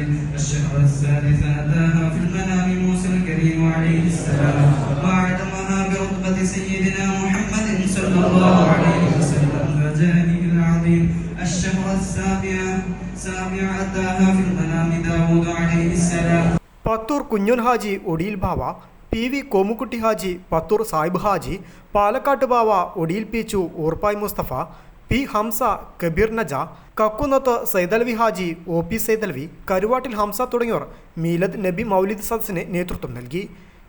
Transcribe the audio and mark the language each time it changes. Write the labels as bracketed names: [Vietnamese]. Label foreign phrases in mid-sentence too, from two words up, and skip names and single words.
[Arabic] الشهر السادس أتاها في المنام موسى الكريم عليه السلام وأعلمها برتبة سيدنا محمد صلى الله عليه وسلم وجانب العظيم. الشهر السابع أتاها في المنام داود عليه السلام. [Malayalam] പത്തൂർ കുഞ്ഞുൻ ഹാജി ഒടിയിൽ ബാവ, PV കോമുക്കുട്ടി ഹാജി, പത്തൂർ സാഹിബ് ഹാജി, പാലക്കാട്ട് ബാവ, ഒടിയിൽ പീച്ചു ഊർപ്പായ് മുസ്തഫ, P ഹംസ, കബീർ നജ, കക്കുന്നത്ത് സൈദൽവി ഹാജി, OP സൈദൽവി, കരുവാട്ടിൽ ഹംസ തുടങ്ങിയവർ മീലദ് നബി മൗലിദ് സദസ്സിന് നേതൃത്വം നൽകി.